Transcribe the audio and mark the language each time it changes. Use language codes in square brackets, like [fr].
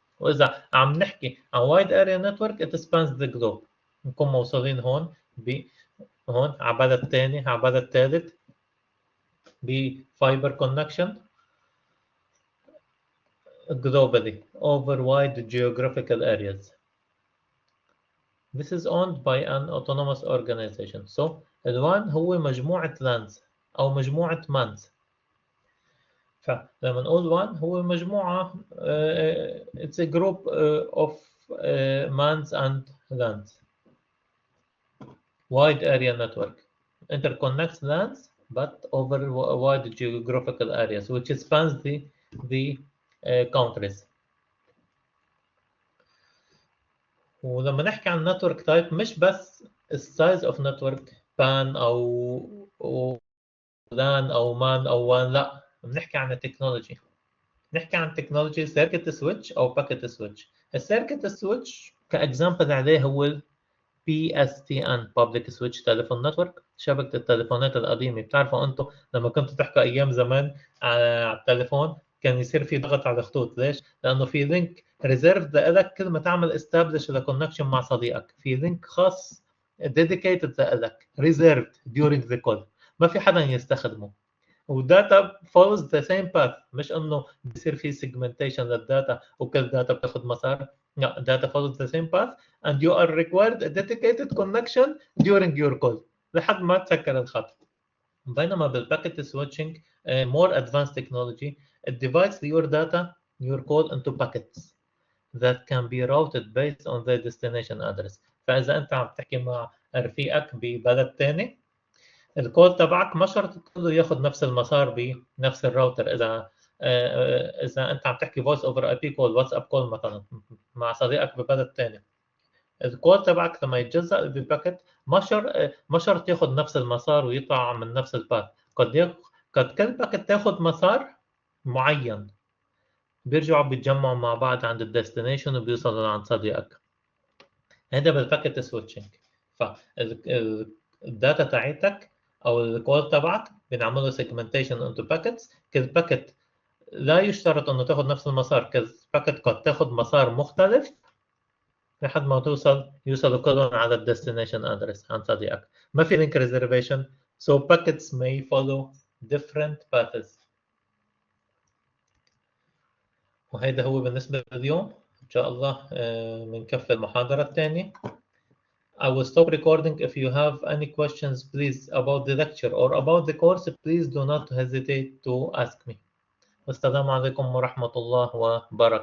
[ar] واذا عم نحكي عن وايد اريا نتورك [en] it spans the globe، [ar] بنكون موصلين هون هون على بلد تاني، على بلد ثالث، بفايبر كونكشن [en] globally over wide geographical areas. This is owned by an autonomous organization. [ar] So الوان هو مجموعة lands أو مجموعة mans. فلما نقول one هو مجموعة [en] it's a group of mans and lands. Wide area network interconnects lands but over wide geographical areas which spans the countries. [ar] ولما نحكي عن نتورك تايب مش بس السايز اوف نتورك بان او لان او مان او وان، لا بنحكي عن التكنولوجي. نحكي عن تكنولوجي سيركت سويتش او باكيت سويتش. السيركت سويتش كاكزامبل عليه هو PSTN Public Switch Telephone Network، شبكة التليفونات القديمة. بتعرفوا انتم لما كنتوا تحكوا ايام زمان على التليفون كان يصير في ضغط على الخطوط، ليش؟ لانه في لينك ريزيرفد لك كل ما تعمل استابلش لكونكشن مع صديقك، في لينك خاص ديديكيتد لك ريزيرفد [en] during the call، [ar] ما في حدا يستخدمه. وداتا [en] follows the same path، [ar] مش انه بصير في segmentation للداتا وكل داتا بتاخذ مسار، لا [en] data follows the same path and you are required a dedicated connection during your call [ar] لحد ما تسكر الخط. بينما بالباكيت [en] switching more advanced technology it divides your data your call into packets that can be routed based on their destination address. [ar] فإذا أنت عم تحكي مع رفيقك ببلد ثاني، الكول تبعك ما شرط كله ياخذ نفس المسار بنفس الراوتر. اذا انت عم تحكي فويس اوفر اي بي كول، واتساب كول مثلا مع صديقك ببلد ثاني، الكول تبعك لما يتجزأ بباكت ما شرط ياخذ نفس المسار ويطلع من نفس الباث. قد كل باكت تاخذ مسار معين، بيرجعوا بيتجمعوا مع بعض عند الديستنيشن وبيوصلوا لعند صديقك. هذا بالباكيت سويتشنج. فالداتا تاعتك او الكول تبعك بنعمل له سيجمنتيشن انتو باكيتس. كل باكيت لا يشترط انه تاخذ نفس المسار، كل باكيت قد تاخذ مسار مختلف لحد ما يوصلوا كلهم على الديستنيشن ادرس عند صديقك. ما في لينك ريزرفيشن [en] so packets may follow different paths. [ar] وهيدا هو بالنسبة لليوم. إن شاء الله بنكفي المحاضرة الثانية. [en] I will stop recording. If you have any questions please about the lecture or about the course please do not hesitate to ask me. [ar] والسلام عليكم ورحمة الله وبركاته.